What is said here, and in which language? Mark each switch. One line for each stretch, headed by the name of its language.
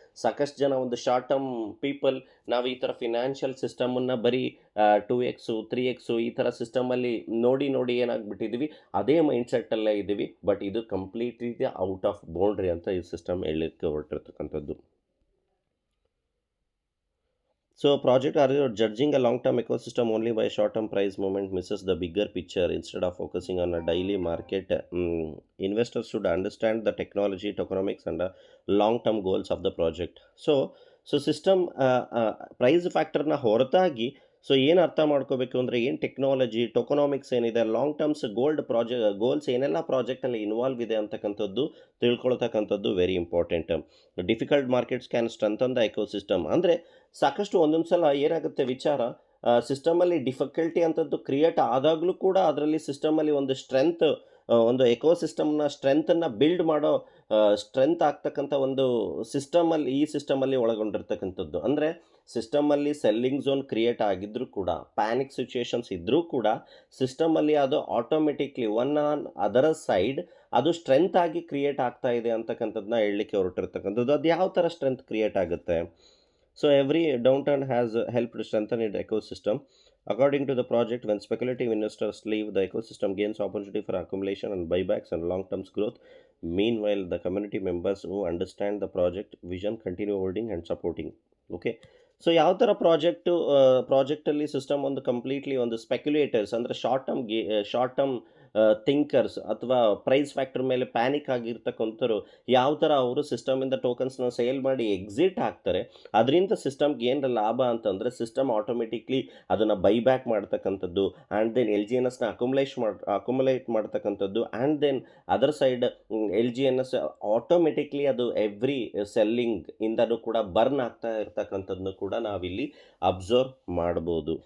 Kannada: ಸಾಕಷ್ಟು ಜನ ಒಂದು ಶಾರ್ಟ್ ಟರ್ಮ್ ಪೀಪಲ್ ನಾವು ಈ ಥರ ಫಿನಾನ್ಷಿಯಲ್ ಸಿಸ್ಟಮನ್ನು ಬರೀ 2x 3x ಈ ಥರ ಸಿಸ್ಟಮಲ್ಲಿ ನೋಡಿ ನೋಡಿ ಏನಾಗ್ಬಿಟ್ಟಿದ್ದೀವಿ, ಅದೇ ಮೈಂಡ್ಸೆಟ್ಟಲ್ಲೇ ಇದ್ದೀವಿ. ಬಟ್ ಇದು ಕಂಪ್ಲೀಟ್ಲಿ ಔಟ್ ಆಫ್ ಬೌಂಡ್ರಿ ಅಂತ ಈ ಸಿಸ್ಟಮ್ ಹೇಳಲಿಕ್ಕೆ ಹೊರಟಿರ್ತಕ್ಕಂಥದ್ದು.
English: So project are judging a long-term ecosystem only by short-term price movement misses the bigger picture. Instead of focusing on a daily market, investors should understand the technology, tokenomics, and the long-term goals of the project.
Kannada: So system price factorನ ಹೊರತಾಗಿ so ಏನು ಅರ್ಥ ಮಾಡ್ಕೋಬೇಕು ಅಂದರೆ ಏನು technology, ಟೊಕೊನಾಮಿಕ್ಸ್ ಏನಿದೆ, long terms goals ಏನೆಲ್ಲ ಪ್ರಾಜೆಕ್ಟಲ್ಲಿ involve ಇದೆ ಅಂತಕ್ಕಂಥದ್ದು ತಿಳ್ಕೊಳ್ತಕ್ಕಂಥದ್ದು very important.
English: Difficult markets can strengthen the ecosystem.
Kannada: ಅಂದರೆ ಸಾಕಷ್ಟು ಒಂದೊಂದು ಸಲ ಏನಾಗುತ್ತೆ ವಿಚಾರ, ಸಿಸ್ಟಮಲ್ಲಿ ಡಿಫಿಕಲ್ಟಿ ಅಂಥದ್ದು ಕ್ರಿಯೇಟ್ ಆದಾಗಲೂ ಕೂಡ ಅದರಲ್ಲಿ ಸಿಸ್ಟಮಲ್ಲಿ ಒಂದು ಸ್ಟ್ರೆಂತ್, ಒಂದು ಎಕೋಸಿಸ್ಟಮ್ನ ಸ್ಟ್ರೆಂತನ್ನು ಬಿಲ್ಡ್ ಮಾಡೋ ಸ್ಟ್ರೆಂತ್ ಆಗ್ತಕ್ಕಂಥ ಒಂದು ಈ ಸಿಸ್ಟಮಲ್ಲಿ ಒಳಗೊಂಡಿರ್ತಕ್ಕಂಥದ್ದು. ಅಂದರೆ ಸಿಸ್ಟಮಲ್ಲಿ ಸೆಲ್ಲಿಂಗ್ ಝೋನ್ ಕ್ರಿಯೇಟ್ ಆಗಿದ್ದರೂ ಕೂಡ, ಪ್ಯಾನಿಕ್ ಸಿಚುಯೇಷನ್ಸ್ ಇದ್ದರೂ ಕೂಡ ಸಿಸ್ಟಮಲ್ಲಿ ಅದು ಆಟೋಮೆಟಿಕ್ಲಿ ಒನ್ ಆನ್ ಅದರ ಸೈಡ್ ಅದು ಸ್ಟ್ರೆಂತ್ ಆಗಿ ಕ್ರಿಯೇಟ್ ಆಗ್ತಾ ಇದೆ ಅಂತಕ್ಕಂಥದ್ದನ್ನ ಹೇಳಲಿಕ್ಕೆ ಹೊರಟಿರ್ತಕ್ಕಂಥದ್ದು. ಅದು ಯಾವ ಥರ ಸ್ಟ್ರೆಂತ್ ಕ್ರಿಯೇಟ್ ಆಗುತ್ತೆ? So
English: Every downturn has helped strengthen it ecosystem. According to the project, when speculative investors leave, the ecosystem gains opportunity for accumulation and buybacks and long-term growth. Meanwhile, the community members who understand the project vision continue holding and supporting. Okay.
Kannada: So ಯಾವ ಥರ ಪ್ರಾಜೆಕ್ಟಲ್ಲಿ system ಒಂದು completely ಒಂದು ಸ್ಪೆಕ್ಯುಲೇಟರ್ಸ್ ಅಂದರೆ short term thinkers ಅಥವಾ price factor ಮೇಲೆ panic ಆಗಿರ್ತಕ್ಕಂಥವ್ರು ಯಾವ ಥರ ಅವರು ಸಿಸ್ಟಮಿಂದ ಟೋಕನ್ಸ್ನ ಸೇಲ್ ಮಾಡಿ ಎಕ್ಸಿಟ್ ಆಗ್ತಾರೆ. ಅದರಿಂದ ಸಿಸ್ಟಮ್ಗೆ ಏನು ಲಾಭ ಅಂತಂದರೆ ಸಿಸ್ಟಮ್ ಆಟೋಮೆಟಿಕ್ಲಿ ಅದನ್ನು ಬೈಬ್ಯಾಕ್ ಮಾಡ್ತಕ್ಕಂಥದ್ದು, and then L G N ಎಸ್ನ ಅಕ್ಯುಮುಲೇಟ್ ಮಾಡ್ತಕ್ಕಂಥದ್ದು, and then other side L G N S automatically ಅದು ಎವ್ರಿ ಸೆಲ್ಲಿಂಗ್ ಇಂದನೂ ಕೂಡ ಬರ್ನ್ ಆಗ್ತಾ ಇರ್ತಕ್ಕಂಥದ್ದನ್ನು ಕೂಡ ನಾವಿಲ್ಲಿ ಅಬ್ಸರ್ವ್ ಮಾಡ್ಬೋದು.